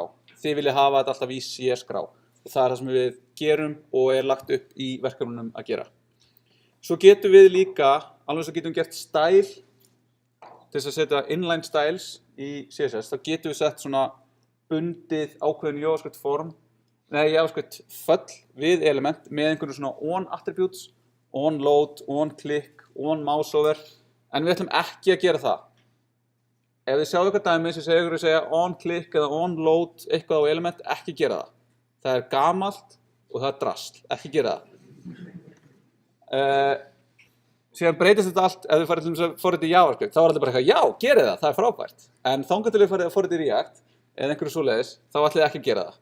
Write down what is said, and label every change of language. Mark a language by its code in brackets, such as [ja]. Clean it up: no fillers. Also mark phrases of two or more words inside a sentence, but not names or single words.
[is] Þið viljið hafa þetta alltaf í sér skrá. Og það það sem við gerum og lagt upp í verkefnunum að gera. Svo getum við líka, alveg svo getum gert style, til þess að setja [en] inline styles [is] í CSS, þá getum við sett svona bundið ákveðin JavaScript föll við element með einhvern svona [en] on attributes, on load, on click, on mouseover, [is] en við ætlum ekki að gera það. Ef þið sjáu eitthvað dæmi sem segja [en] on click [is] eða [en] on load [is] eitthvað á element, ekki gera það. Það gamalt og það drasl, ekki gera það. Síðan breytist þetta allt, ef við farið til að forrita í JavaScript, þá þetta bara eitthvað, já, gerið það er frábært. En þangað til við farið að forrita í React, eða einhverju svoleiðis, þá ætlið ekki að gera það.